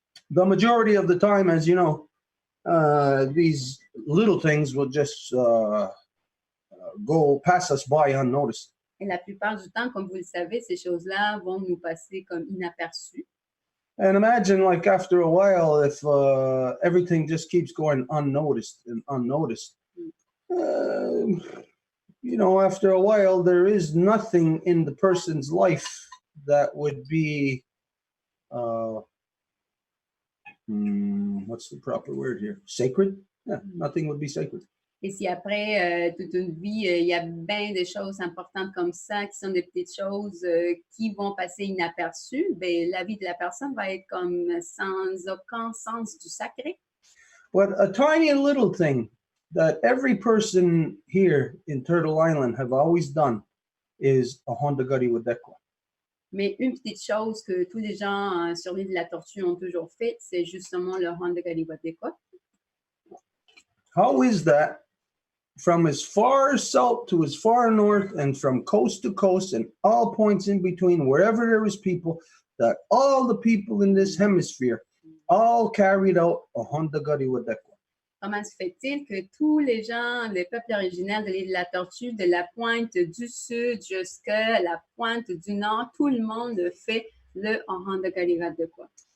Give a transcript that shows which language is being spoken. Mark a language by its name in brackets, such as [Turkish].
[English] The majority of the time, as you know, these little things will just go pass us by unnoticed. [French] Et la plupart du temps, comme vous le savez, ces choses-là vont nous passer comme inaperçues. [English] And imagine, like, after a while, if everything just keeps going unnoticed and unnoticed. You know, after a while, there is nothing in the person's life that would be, what's the proper word here? Sacred? Yeah, nothing would be sacred. [French] Et si après toute une vie, il y a bien des choses importantes comme ça, qui sont des petites choses qui vont passer inaperçues, ben, la vie de la personne va être comme sans aucun sens du sacré. [English] But a tiny little thing that every person here in Turtle Island have always done is a Honda Gutty Wadekwa. [French] Mais une petite chose que tous les gens sur l'île de la Tortue ont toujours fait, c'est justement le Honda Québécois. [English] How is that from as far south to as far north and from coast to coast and all points in between, wherever there is people, that all the people in this hemisphere all carried out a Honda Gutty Wadekwa? [French] Comment se fait-il que tous les gens, les peuples originaires de l'île de la Tortue, de la pointe du sud jusqu'à la pointe du nord, tout le monde fait le Honda Québécois?